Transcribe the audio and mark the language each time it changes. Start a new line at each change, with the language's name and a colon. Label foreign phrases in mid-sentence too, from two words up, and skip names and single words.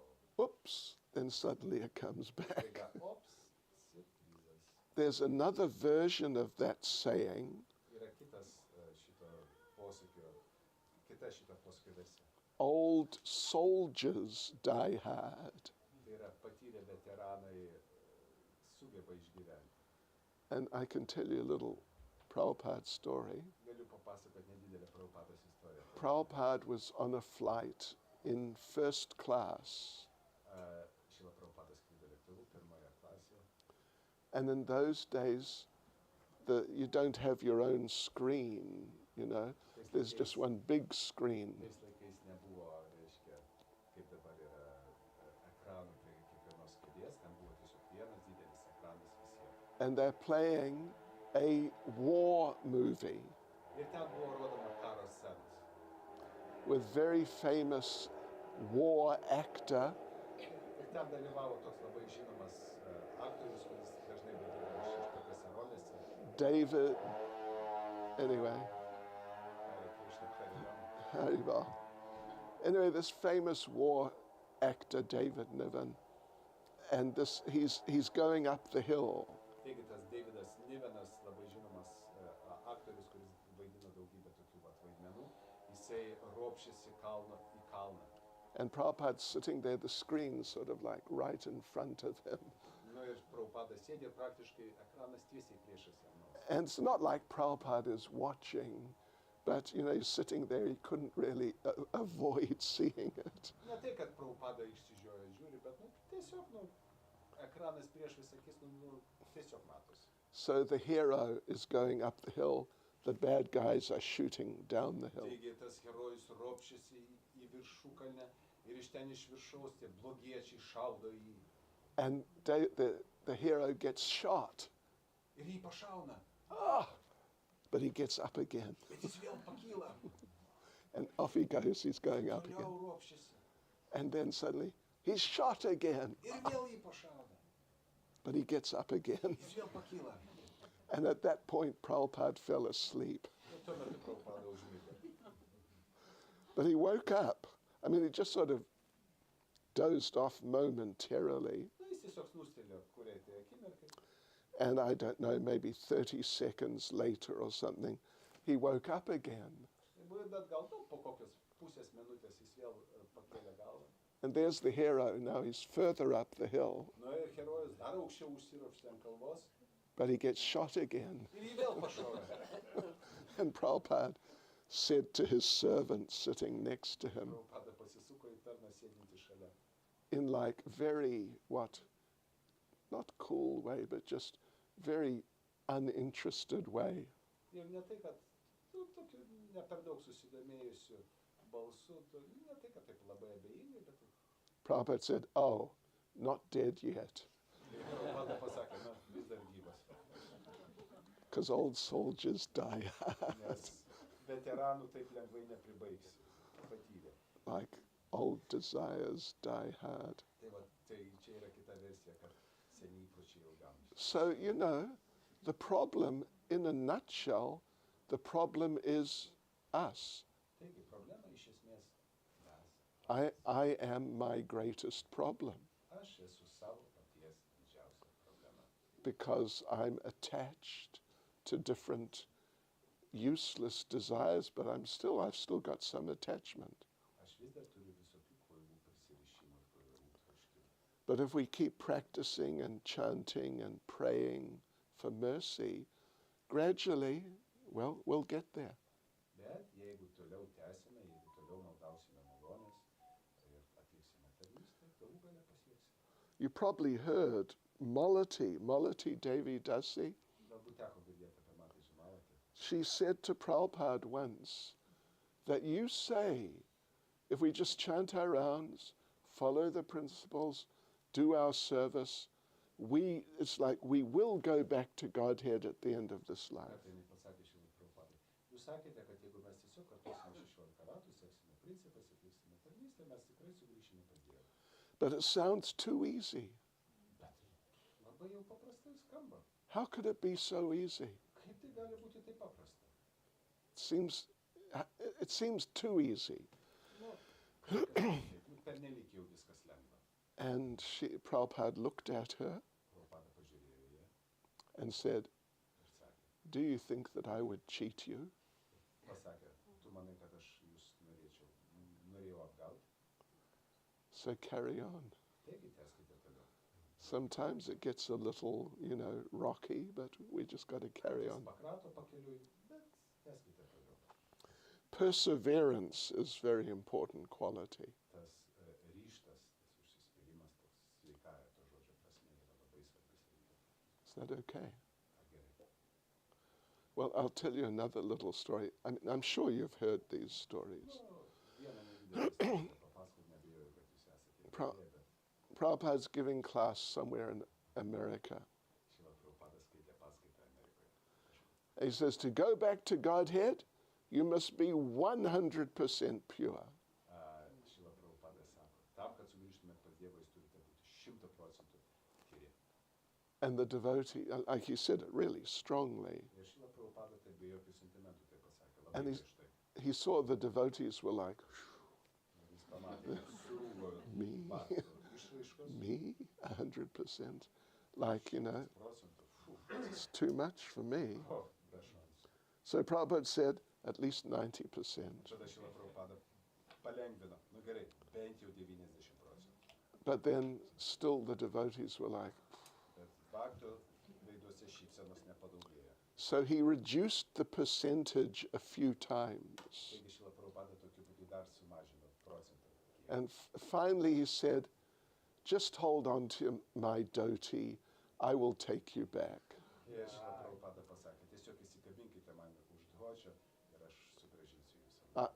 English: Whoops, then suddenly it comes back.
Lithuanian: Staiga, ops, siurprizas.
English: There's another version of that saying,
Lithuanian: Yra šito posakio versija.
English: old soldiers die hard.
Lithuanian: Tai yra patyrę veteranai sugeba išgyventi.
English: And I can tell you a little Prabhupada story.
Lithuanian: Galiu papasakoti nedidelę Prabhupados istoriją.
English: Prabhupada was on a flight in first class.
Lithuanian: Šila Prabhupada skrido lėktuvu pirmoje klasėje.
English: And in those days, you don't have your own screen, you know. There's just one big screen.
Lithuanian: Tais laikais nebuvo, reiškia, kaip dabar yra ekranų prie kiekvienos kėdės, ten buvo tiesiog vienas didelis ekranas visiems.
English: And they're playing a war movie
Lithuanian: Ir ten buvo rodoma karo scenos.
English: with very famous war actor,
Lithuanian: Ir ten dalyvavo toks labai žinomas aktorius, kuris dažnai vaidina šeštokiose rolėse.
English: David, anyway,
Sanskrit: Hare Krishna, Hare Rama. Harival.
English: Anyway, this famous war actor, David Niven, and he's going up the hill.
Lithuanian: Taigi tas Davidas Nivenas, labai žinomas aktorius, kuris vaidina daugybę tokių vaidmenų, jisai ropšėsi kalno į kalną.
English: And Prabhupada's sitting there, the screen sort of like right in front of him.
Lithuanian: Nu ir Prabhupada sėdi ir praktiškai ekranas tiesiai priešais jam nors.
English: And it's not like Prabhupada is watching, but, you know, he's sitting there, he couldn't really avoid seeing it.
Lithuanian: Ne tai, kad Prabhupada išsižioja žiūri, bet tiesiog ekranas priešais akis, tiesiog matosi.
English: So the hero is going up the hill, the bad guys are shooting down the hill.
Lithuanian: Taigi tas herojus ropšėsi į viršukalnę ir iš ten iš viršaus tie blogiečiai šaudo į jį.
English: And the hero gets shot.
Lithuanian: Ir jį pašauna.
English: But he gets up again.
Lithuanian: Bet jis vėl pakyla.
English: And off he goes, he's going up again.
Lithuanian: Toliau ropšėsi.
English: And then suddenly, he's shot again.
Lithuanian: Ir vėl jį pašauna.
English: But he gets up again.
Lithuanian: Jis vėl pakyla.
English: And at that point, Prabhupada fell asleep.
Lithuanian: Ir tuo metu Prabhupada užmigė.
English: But he woke up. I mean, he just sort of dozed off momentarily.
Lithuanian: Na, jis tiesiog snūstelėjo kuriai tai akimirkai.
English: And I don't know, maybe 30 seconds later or something, he woke up again.
Lithuanian: Bet gal po kokios pusės minutės jis vėl pakėlė galvą.
English: And there's the hero. Now he's further up the hill,
Lithuanian: Nu ir herojus dar aukščiau užsiropštė ant kalvos.
English: but he gets shot again.
Lithuanian: Ir jį vėl pašovė.
English: And Prabhupada said to his servant sitting next to him,
Lithuanian: Prabhupada pasisuko į tarną sėdintį šalia.
English: in like very, not cool way, but just very uninterested way.
Lithuanian: Ir ne tai, kad tokiu ne per daug susidomėjusiu balsu, ne tai, kad taip labai abejingai, bet
English: Prabhupada said, "Oh, not dead yet."
Lithuanian: Prabhupada pasakė, na, vis dar gyvas.
English: because old soldiers die
Lithuanian: Nes veteranų taip lengvai nepribaigsi. Patyrė.
English: like old desires die hard.
Lithuanian: Tai va, tai čia yra kita versija, kad seni įpročiai ilgaamžiai.
English: So, you know, the problem, in a nutshell, the problem is us.
Lithuanian: Taigi, problema iš esmės mes.
English: I am my greatest problem
Lithuanian: Aš esu savo paties didžiausia problema.
English: because I'm attached to different useless desires, but I've still got some attachment.
Lithuanian: Aš vis dar turiu visokių kvailų prisirišimų ir kvailų troškimų.
English: But if we keep practicing and chanting and praying for mercy, gradually, well, we'll get there.
Lithuanian: Bet jeigu toliau tęsime, jeigu toliau maldausime malonės ir atliksime tarnystę, galų gale pasieksime.
English: You probably heard Malati Devi Dasi.
Lithuanian: Galbūt teko girdėti apie Matą Žemalatį.
English: She said to Prabhupada once that you say, if we just chant our rounds, follow the principles, do our service, it's like we will go back to Godhead at the end of this life.
Lithuanian: Tai jinai pasakė Šrilai Prabhupadai. Jūs sakėte, kad jeigu mes tiesiog kartuosime 16 ratų, seksime principais, atliksime tarnystę, mes tikrai sugrįšime pas Dievą.
English: But it sounds too easy.
Lithuanian: Bet labai jau paprastai skamba.
English: How could it be so easy?
Lithuanian: Kaip tai gali būti taip paprasta?
English: It seems too easy.
Lithuanian: Pernelyg jau viskas lengva.
English: And Prabhupada looked at her
Lithuanian: Prabhupada pažiūrėjo į ją and said, ir sakė,
English: do you think that I would cheat you?
Lithuanian: pasakė, tu manai, kad aš jūs norėjau apgauti?
English: So carry on.
Lithuanian: Taigi tęskite toliau.
English: Sometimes it gets a little, rocky, but we just got to carry on.
Lithuanian: Pakrato pakeliui, bet tęskite toliau.
English: Perseverance is very important quality.
Lithuanian: Tas ryžtas, tas užsispyrimas, toks sveikąja to žodžio prasme yra labai svarbus dalykas.
English: Is that okay?
Lithuanian: Ar gerai?
English: Well, I'll tell you another little story. I'm sure you've heard these stories.
Lithuanian: Vieną nedidelę istoriją papasakot, neabejoju, kad jūs esate girdėję, bet
English: Prabhupada's giving class somewhere in America.
Lithuanian: Šrila Prabhupada skaitė paskaitą Amerikoje.
English: He says to go back to Godhead, you must be 100% pure.
Lithuanian: Šrila Prabhupada sako, tam, kad sugrįžtumėt pas Dievą, jūs turite būti 100% tyri.
English: And the devotee, like he said it really strongly,
Lithuanian: Ir Šrila Prabhupada tai be jokių sentimentų tai pasakė,
English: And
Lithuanian: labai
English: he's-
Lithuanian: griežtai.
English: he saw the devotees were like,
Lithuanian: Ir jis pamatė, kad srūva
English: Me?
Lithuanian: batų išraiškos,
English: me? 100%? Like,
Lithuanian: 100%,
English: it's too much for me.
Lithuanian: be šansų.
English: So Prabhupada said, at least 90%.
Lithuanian: Tada Šrila Prabhupada palengvino, nu gerai, bent jau 90%.
English: But then still the devotees were like,
Lithuanian: Bet baktų veiduose šypsenos nepadaugėjo.
English: so he reduced the percentage a few times.
Lithuanian: Taigi Šrila Prabhupada tokiu būdu dar sumažino procentą.
English: And finally he said, just hold on to my dhoti, I will take you back.
Lithuanian: Ir Šrila Prabhupada pasakė, tiesiog įsikabinkite man už dhočio ir aš sugrąžinsiu jūs.